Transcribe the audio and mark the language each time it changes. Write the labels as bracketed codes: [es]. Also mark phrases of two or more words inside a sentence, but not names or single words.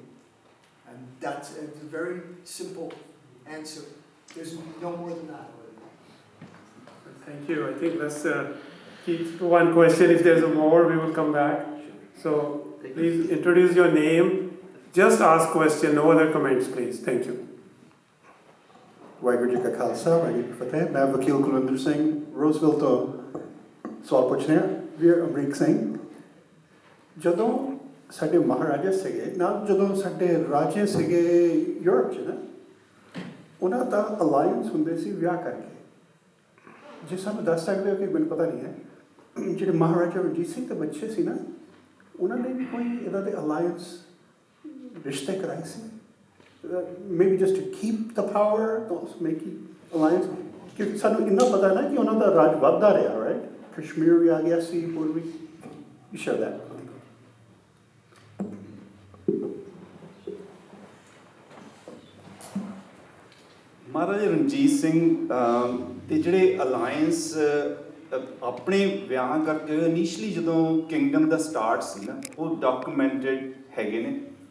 [en] And that's a very simple answer. There's no more than that. Thank you. I think let's keep to one question. If there's more, we will come back. So please introduce your name. Just ask question, no other comments, please. Thank you. [pa] ਵਾਹਿਗੁਰੂ ਜੀ ਕਾ ਖਾਲਸਾ ਵਾਹਿਗੁਰੂ ਜੀ ਕੀ ਫਤਿਹ ਮੈਂ ਵਕੀਲ ਕੁਲਵਿੰਦਰ ਸਿੰਘ ਰੋਜ਼ਵਿਲ ਤੋਂ ਸਵਾਲ ਪੁੱਛ ਰਿਹਾ ਵੀਰ ਅਮਰੀਕ ਸਿੰਘ ਜਦੋਂ ਸਾਡੇ ਮਹਾਰਾਜਾ ਸੀਗੇ ਨਾਲ ਜਦੋਂ ਸਾਡੇ ਰਾਜੇ ਸੀਗੇ ਯੂਰਪ 'ਚ ਨਾ ਉਹਨਾਂ ਦਾ ਅਲਾਈਅੰਸ ਹੁੰਦੇ ਸੀ ਵਿਆਹ ਕਰਕੇ ਜੇ ਸਾਨੂੰ ਦੱਸ ਸਕਦੇ ਹੋ ਕਿ ਮੈਨੂੰ ਪਤਾ ਨਹੀਂ ਹੈ ਜਿਹੜੇ ਮਹਾਰਾਜਾ ਰਣਜੀਤ ਸਿੰਘ ਦੇ ਬੱਚੇ ਸੀ ਨਾ ਉਹਨਾਂ ਨੇ ਵੀ ਕੋਈ ਇਹਦਾ ਦੇ ਅਲਾਈਅੰਸ ਰਿਸ਼ਤੇ ਕਰਾਏ ਸੀ [en] maybe just to keep the power, make alliance. [pa] Because ਸਾਨੂੰ ਇੰਨਾ ਪਤਾ ਨਾ ਕਿ ਉਹਨਾਂ ਦਾ ਰਾਜ ਵੱਧਦਾ ਰਿਹਾ, right? Kashmir ਵੀ ਆ ਗਿਆ ਸੀ, ਹੋਰ ਵੀ. [en] You share that. [pa] ਮਹਾਰਾਜਾ ਰਣਜੀਤ ਸਿੰਘ ਦੇ ਜਿਹੜੇ ਅਲਾਇੰਸ ਆਪਣੇ ਵਿਆਹ ਕਰਕੇ ਇਨੀਸ਼ੀਅਲੀ ਜਦੋਂ ਕਿੰਗਡਮ ਦਾ ਸਟਾਰਟ ਸੀ ਨਾ ਉਹ ਡਾਕੂਮੈਂਟਡ ਹੈਗੇ ਨੇ